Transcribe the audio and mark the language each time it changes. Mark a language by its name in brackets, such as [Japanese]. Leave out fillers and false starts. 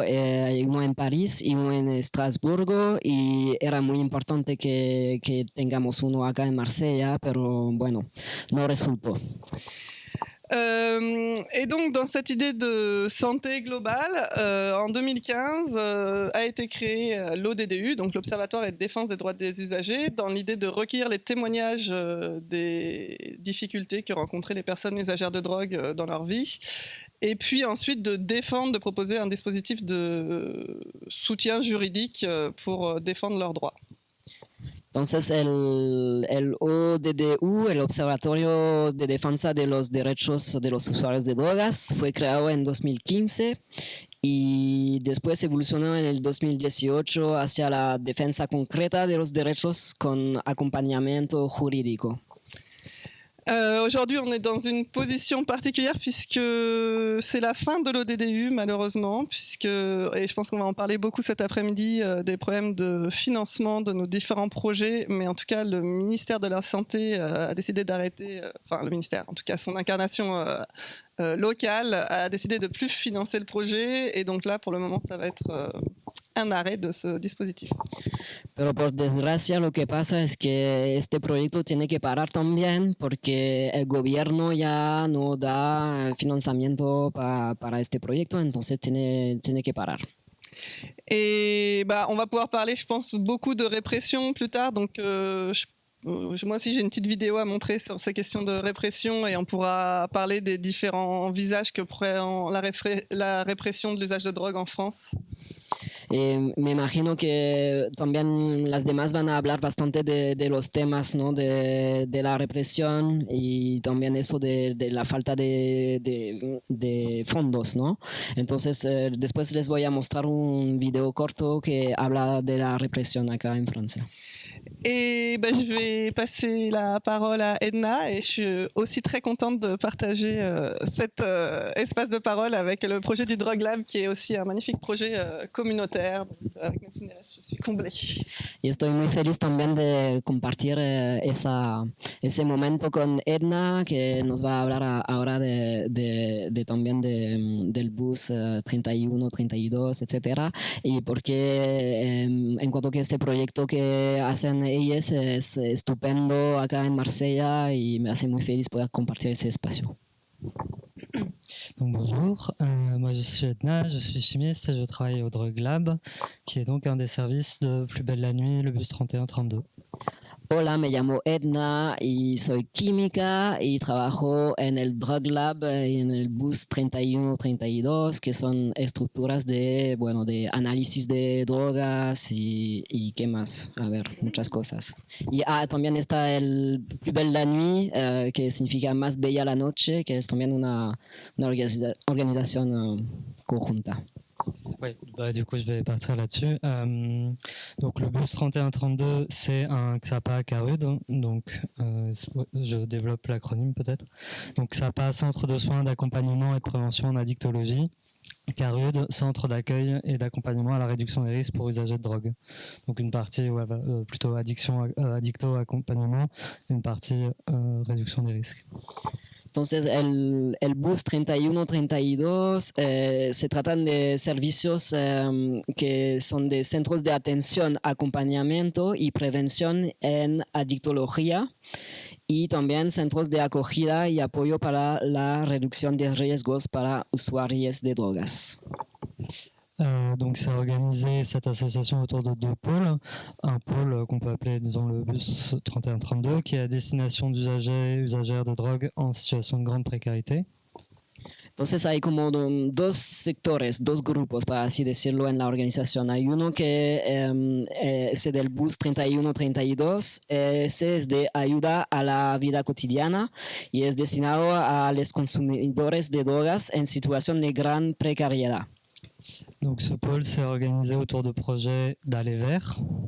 [Spanish] Hay uno en París y uno en Estrasburgo, y era muy importante que tengamos uno acá en Marsella, pero bueno, no resultó. [French] Et donc, dans cette idée de santé globale, en 2015 a été créé l'ODDU, donc l'Observatoire et de défense des droits des usagers, dans l'idée de recueillir les témoignages des difficultés que rencontraient les personnes usagères de drogue dans leur vie, et puis ensuite de défendre, de proposer un dispositif de soutien juridique pour défendre leurs droits. [Spanish] Entonces el ODDU, el Observatorio de Defensa de los Derechos de los Usuarios de Drogas, fue creado en 2015 y después evolucionó en el 2018 hacia la defensa concreta de los derechos con acompañamiento jurídico. [French] Aujourd'hui, on est dans une position particulière puisque c'est la fin de l'ODDU, malheureusement, et je pense qu'on va en parler beaucoup cet après-midi, des problèmes de financement de nos différents projets, mais en tout cas, le ministère de la Santé a décidé d'arrêter, enfin le ministère, en tout cas son incarnation locale, a décidé de plus financer le projet, et donc là, pour le moment, ça va être un arrêt de ce dispositif. [Spanish] Pero por desgracia lo que pasa es que este proyecto tiene que parar también porque el gobierno ya no da financiamiento para este proyecto, entonces tiene que parar. [French] Et on va pouvoir parler, je pense, beaucoup de répression plus tard, donc moi aussi j'ai une petite vidéo à montrer sur ces questions de répression, et on pourra parler des différents visages que prend la répression de l'usage de drogue en France. [Spanish] Me imagino que también las demás van a hablar bastante de los temas, ¿no? de la represión y también eso de la falta de fondos, ¿no? Entonces después les voy a mostrar un video corto que habla de la represión acá en Francia. [French] Et je vais passer la parole à Edna, et je suis aussi très contente de partager cet espace de parole avec le projet du Drug Lab, qui est aussi un magnifique projet communautaire. Avec Medicine RS, je suis comblée. [Spanish] Y estoy muy feliz también de compartir ese momento con Edna, que nos va a hablar ahora también del bus 31, 32, etcétera, y porque en cuanto que este proyecto que hacen ellas es estupendo acá en Marsella, y me hace muy feliz poder compartir ese espacio. [French] Donc bonjour, moi je suis Edna, je suis chimiste et je travaille au Drug Lab, qui est donc un des services de Plus belle la nuit, le bus 3132. [Spanish] Hola, me llamo Edna y soy química y trabajo en el Drug Lab y en el bus 31-32, que son estructuras de análisis de drogas y qué más, a ver, muchas cosas. Y también está el Plus belle la nuit, que significa más bella la noche, que es también una organización conjunta. [French] Oui, du coup je vais partir là-dessus. Donc le bus 3132, c'est un XAPA CARUD, donc je développe l'acronyme peut-être. Donc XAPA, Centre de soins d'accompagnement et de prévention en addictologie. CARUD, Centre d'accueil et d'accompagnement à la réduction des risques pour usagers de drogue. Donc une partie plutôt addicto-accompagnement et une partie réduction des risques. [Spanish] Entonces, el bus 31-32 se tratan de servicios que son de centros de atención, acompañamiento y prevención en adictología, y también centros de acogida y apoyo para la reducción de riesgos para usuarios de drogas. [French] Donc c'est organisé, cette association, autour de deux pôles. Un pôle qu'on peut appeler, disons, le bus 3132, qui est à destination d'usagers, usagères de drogue en situation de grande précarité. [Spanish] Entonces hay como dos sectores, dos grupos, para así decirlo, en la organización. Hay uno que es del bus 31-32, ese es de ayuda a la vida cotidiana y es destinado a los consumidores de drogas en situación de gran precariedad. [French] Donc ce pôle s'est organisé autour de projets d'aller vers.